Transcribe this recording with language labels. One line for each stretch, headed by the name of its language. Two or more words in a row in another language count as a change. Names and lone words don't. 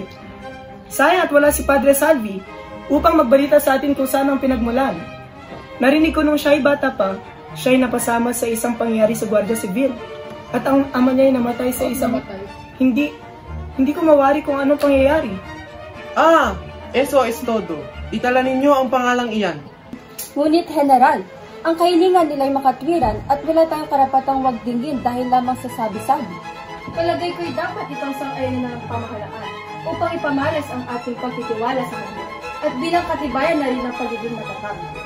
Filipino: Sayang at wala si Padre Salvi upang magbalita sa atin kung saan ang pinagmulan. Narinig ko nung siya'y bata pa, siya'y napasama sa isang pangyayari sa Guardia Civil. At ang ama niya'y namatay sa isang... Hindi ko mawari kung anong pangyayari.
Spanish: Eso es todo.
Filipino: Itala ninyo ang pangalang iyan. Ngunit, General, ang kahilingan nila'y makatwiran at wala tayong karapatang wagdingin dahil lamang sa sabi-sabi. Palagay ko'y dapat itong sang-ayon ng pamahalaan upang ipamalas ang ating pagtitiwala sa kanya at bilang katibayan na rin ang pagiging matatag.